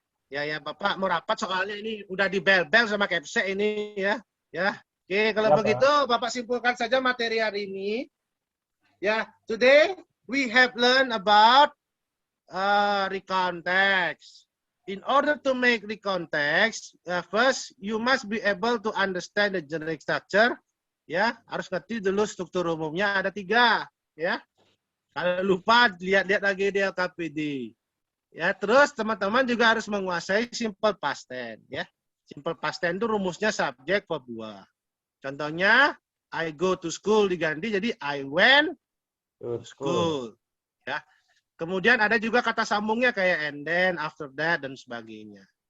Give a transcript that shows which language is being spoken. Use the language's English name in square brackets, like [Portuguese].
[Indonesian] Ya, Bapak mau rapat soalnya ini udah dibel-bel sama Kepsek ini ya. Ya. Oke, kalau Ya, begitu Bapak simpulkan saja materi hari ini. [English] Ya, today we have learned about recount text. In order to make recount text, first you must be able to understand the generic structure. [Indonesian] Ya, harus ngerti dulu struktur umumnya ada 3 ya. Kalau lupa lihat-lihat lagi di LKPD. Ya, terus teman-teman juga harus menguasai simple past tense ya. Simple past tense itu rumusnya subjek verb 2. Contohnya [English] I go to school [Indonesian] diganti jadi [English] I went to school. [Indonesian] Ya. Kemudian ada juga kata sambungnya kayak [English] and then, after that [Indonesian] dan sebagainya.